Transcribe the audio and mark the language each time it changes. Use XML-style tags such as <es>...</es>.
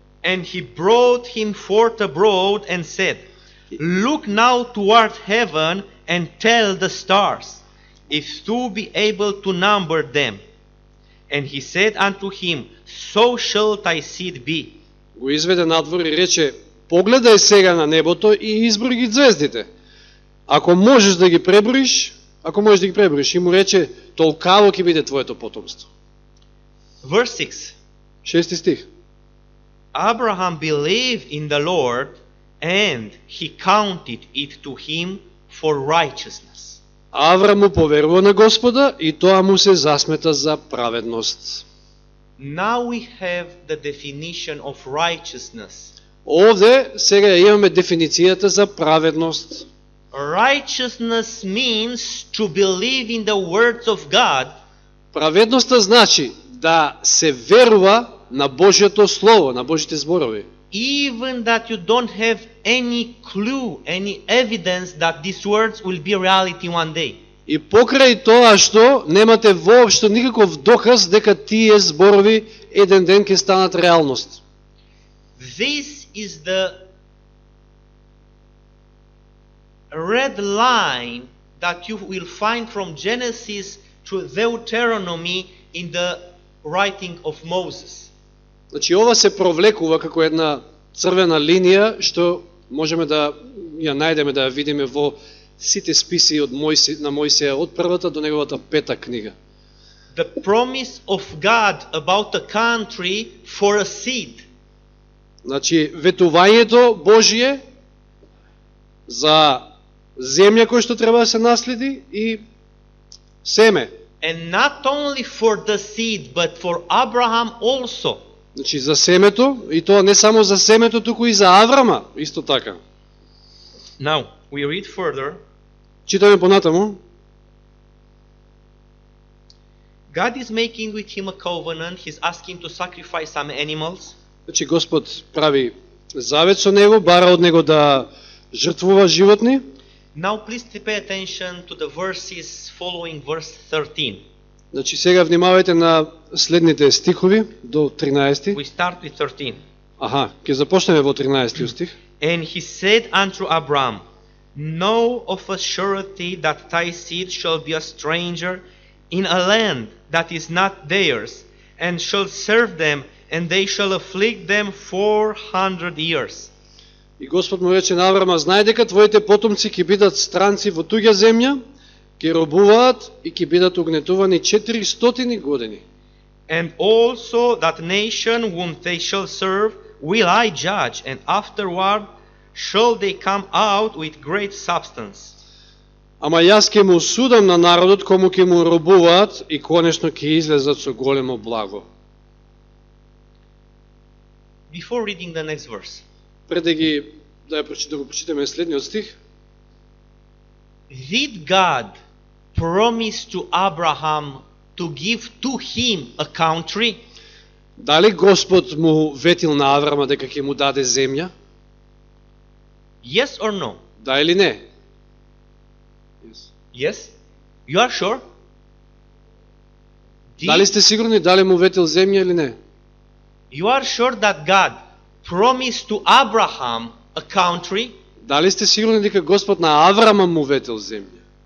<en>And he brought him forth abroad and said, Look now toward heaven and tell the stars, if thou be able to number them. And he said unto him, So shall thy seed be.</en> <mk>Го изведе надвор и рече: погледај сега на небото и изброј ги звездите. Ако можеш да ги преброиш, и му рече: толкаво ќе биде твоето потомство.</mk> <en>Verse 6.</en> <mk>6 стих.</mk> <en>Abraham believed in the Lord, and he counted it to him for righteousness.</en> <mk>Аврам му поверува на Господа и тоа му се засмета за праведност.</mk> <en>Now we have the definition of righteousness.</en> <mk>Овде сега имаме дефиницијата за праведност.</mk> <en>Righteousness means to believe in the words of God.</en> <mk>Праведноста значи да се верува на Божјото Слово, на Божите зборови.</mk> <en>Even that you don't have any clue, any evidence that these words will be reality one day.</en> <mk>И покрај тоа што немате воопшто никаков доказ дека тие зборови еден ден ќе станат реалност.</mk> <en>This is the red line that you will find from Genesis to Deuteronomy in the writing of Moses.</en> <mk>Значи ова се провлекува како една црвена линија што можеме да ја најдеме, да ја видиме во сите списи од на Мојсија, од првата до неговата пета книга.</mk> <en>The promise of God about a country for a seed.</en> <mk>Значи ветувањето Божие за земја која што треба да се наследи и семе.</mk> <en>And not only for the seed, but for Abraham also.</en> <mk>Значи за семето, и тоа не само за семето, туку и за Аврама, исто така.</mk> <en>Now, we read further.</en> <mk>Читаме понатаму.</mk> <en>God is making with him a covenant. He's asking to sacrifice some animals.</en> <mk>Значи Господ прави завет со него, бара од него да жртвува животни.</mk> <en>Now please pay attention to the verses following verse 13.</en> <mk>Значи сега внимавајте на следните стихови до 13.</mk> <en>We start with 13.</en> <mk>Аха, ќе започнеме во 13 стих.</mk> <en>And he said unto Abram, Know of a surety that thy seed shall be a stranger in a land that is not theirs, and shall serve them, and they shall afflict them 400 years.</en> <mk>И Господ му рече на Аврама: знај дека твоите потомци ќе бидат странци во туѓа земја, ќе робуваат и ќе бидат угнетувани 400 години.</mk> <en>And also that nation whom they shall serve will I judge, and afterward shall they come out with great substance.</en> <mk>Ама јас ќе му судам на народот кому ќе му робуваат и конечно ќе излезат со големо благо.</mk> <en>Before reading the next verse,</en> <mk>Пред да го прочитаме следниот стих.</mk> <en>Did God promise to Abraham to give to him a country?</en> <mk>Дали Господ му ветил на Аврама дека ќе му даде земја?</mk> <en>Yes or no?</en> <mk>Да или не?</mk> <en>Yes? You are sure?</en> <mk>Дали сте сигурни дали му ветил земја или не?</mk> <en>You are sure that God promised to Abraham a country?</en> <mk>Дали сте сигурни дека Господ на Аврама му ветил земја?</mk>